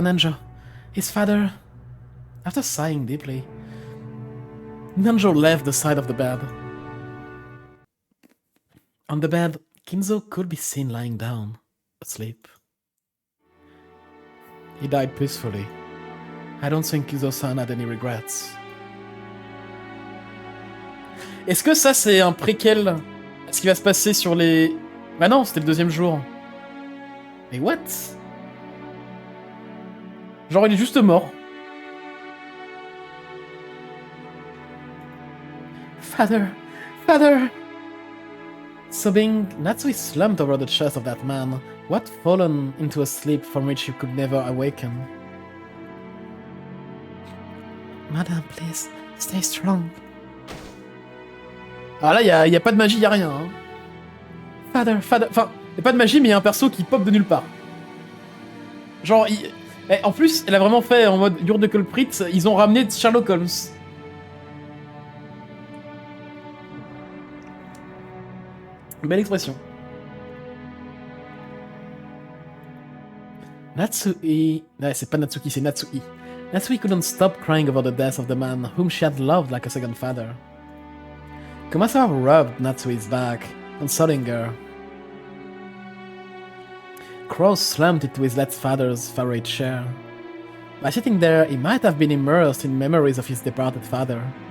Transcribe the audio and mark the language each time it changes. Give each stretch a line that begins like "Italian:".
English: Nanjo, his father... After sighing deeply, Nanjo left the side of the bed. On the bed, Kinzo could be seen lying down, asleep. He died peacefully. I don't think Kinzo-san had any regrets.
French: Est-ce que ça, c'est un préquel à ce qui va se passer sur les... Bah non, c'était le deuxième jour. Mais what? Genre, il est juste mort.
English: Father! Father! Sobbing, Natsui slumped over the chest of that man, who had fallen into a sleep from which he could never awaken. Madame, please, stay strong.
French: Ah là, y a pas de magie, y a rien. Hein. Enfin, y a pas de magie, mais y a un perso qui pop de nulle part. Genre, en plus, elle a vraiment fait en mode
English: You're the culprit,
French: ils ont ramené Sherlock Holmes. Belle expression.
English: Natsui...
French: No, c'est pas Natsuki, c'est Natsui.
English: Natsui couldn't stop crying over the death of the man whom she had loved like a second father. Kumasawa rubbed Natsui's back, consoling her. Cross slumped into his late father's favorite chair. By sitting there, he might have been immersed in memories of his departed father.